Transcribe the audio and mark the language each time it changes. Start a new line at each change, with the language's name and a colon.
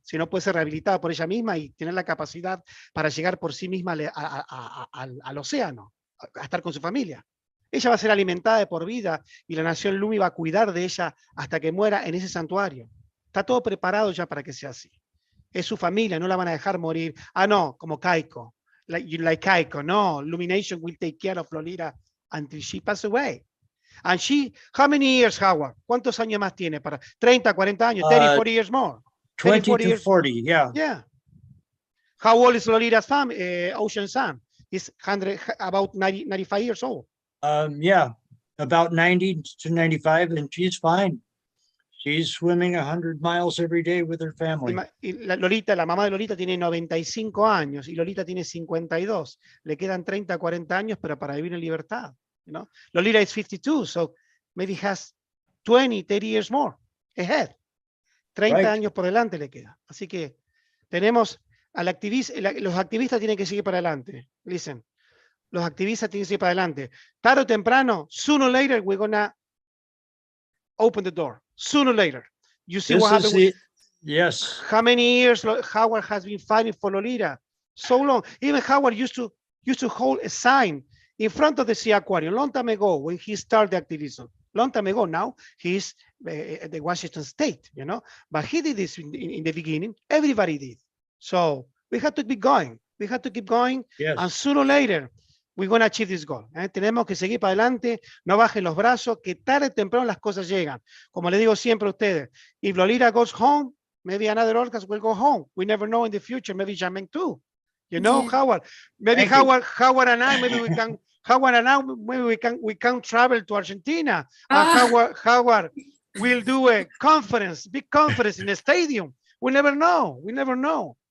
Spanish: Si no, puede ser rehabilitada por ella misma y tener la capacidad para llegar por sí misma al océano, a estar con su familia. Ella va a ser alimentada de por vida y la nación Lumi va a cuidar de ella hasta que muera en ese santuario. Está todo preparado ya para que sea así. Es su familia, no la van a dejar morir. No, como Kaiko.
English: Like Kaiko, no. Lumination will take care of Lolita until she passes away. And how many years, Howard?
Spanish: ¿Cuántos años más tiene? Para 30, 40 años,
English: 30, 40 years more. 20 to 40, yeah. Yeah. How old is Lolita's ocean son? He's about 95 years old. About 90 to 95, and she's fine. She's swimming 100 miles every day with her family.
Spanish: La mamá de Lolita tiene 95 años y Lolita tiene 52. Le quedan 30, 40 años, pero para vivir en libertad.
English: Lolita is 52, so maybe has 20, 30 years more ahead.
Spanish: 30 años por delante le queda. Así que tenemos al activista, los activistas tienen que seguir para adelante. Listen, los activistas tienen que seguir para adelante. Tarde o temprano,
English: sooner or later, we're gonna open the door. Sooner or later. You see what happened? Yes. How many years Howard has been fighting for Lolita? So long. Even Howard used to hold a sign in front of the sea aquarium long time ago when he started activism. Long time ago now, he's the Washington State, But he did this in the beginning. Everybody did. So we have to keep going. We have to keep going. Yes. And sooner or later, we're going to achieve this goal.
Spanish: Tenemos que seguir para adelante, no bajen los brazos, que tarde o temprano las cosas llegan. Como le digo siempre a ustedes,
English: if Lolita goes home, maybe another orcas will go home. We never know in the future, maybe Jamaica too. You know, Howard, maybe Howard and I, maybe we can, Howard and I, maybe we can travel to Argentina. Howard will do a conference, big conference in a stadium. We never know. We never know.